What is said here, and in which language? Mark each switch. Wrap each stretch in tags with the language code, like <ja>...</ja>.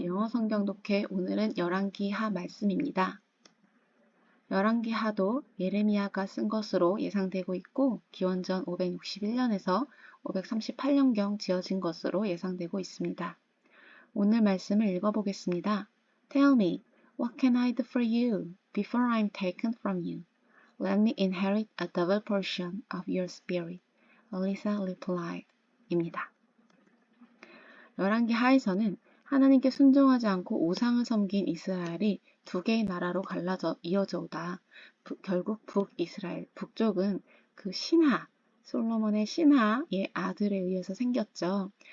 <ko>영어 성경 독해 오늘은 열왕기하 말씀입니다. 열왕기하도 예레미야가 쓴 것으로 예상되고 있고 기원전 561년에서 538년경 지어진 것으로 예상되고 있습니다. 오늘 말씀을 읽어보겠습니다.</ko> <en>Tell me, what can I do for you before I'm taken from you? Let me inherit a double portion of your spirit. Elisa replied.</en> <ko>입니다. 열왕기하에서는 하나님께 순종하지 않고 우상을 섬긴 이스라엘이 두 개의 나라로 갈라져 이어져 오다 결국 북이스라엘, 북쪽은 그 신하, 솔로몬의 신하의 아들에 의해서 생겼죠.</ko>